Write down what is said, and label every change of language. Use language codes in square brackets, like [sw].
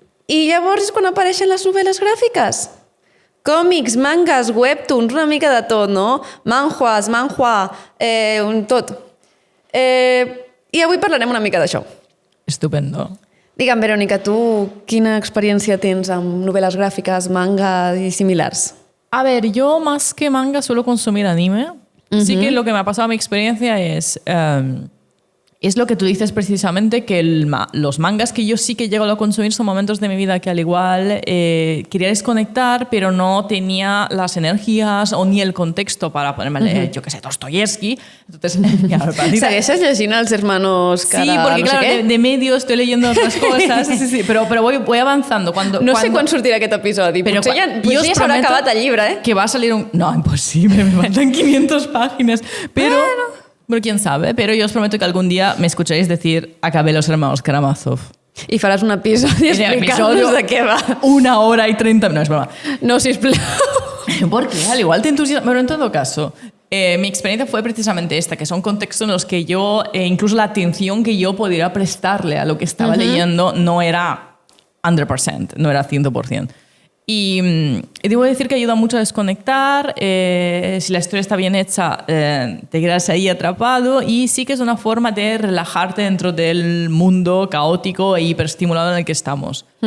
[ca] I llavors és quan apareixen les novel·les gràfiques. Còmics, mangas, webtoons, una mica de tot, no? Manhua, tot. I avui parlarem una mica d'això. [es] Estupendo. [ca] Digue'm, Verónica, tu quina experiència tens amb novel·les gràfiques, manga i similars? [es] A ver, yo más que manga suelo consumir anime. Sí que lo que me ha pasado a mi experiencia es lo que tú dices precisamente, que los mangas que yo sí que llego a consumir son momentos de mi vida que al igual quería desconectar, pero no tenía las energías o ni el contexto para ponerme a leer, yo qué sé, Dostoyevsky. Entonces, [ca] ¿Segueixes llegint els hermanos cada... [es] Sí, porque no sé claro, de medio estoy leyendo otras cosas, sí, pero voy avanzando. [ca] No sé quan sortirà aquest episodi, però potser ja s'haurà acabat el llibre, [es] que va a salir un... No, imposible, me faltan 500 páginas, pero... Pero quién sabe, pero yo os prometo que algún día me escucharéis decir acabé Los Hermanos Karamazov. [ca] I faràs un episodi explicant-nos de què va. [es] 1 hora y 30... No, es broma. [ca] No, sisplau. [es] Porque al igual te entusiasma. Pero en todo caso, mi experiencia fue precisamente esta, que son contextos en los que yo, incluso la atención que yo pudiera prestarle a lo que estaba leyendo no era 100%, no era 100%. Y debo decir que ayuda mucho a desconectar, si la historia está bien hecha te quedas ahí atrapado y sí que es una forma de relajarte dentro del mundo caótico e hiperestimulado en el que estamos.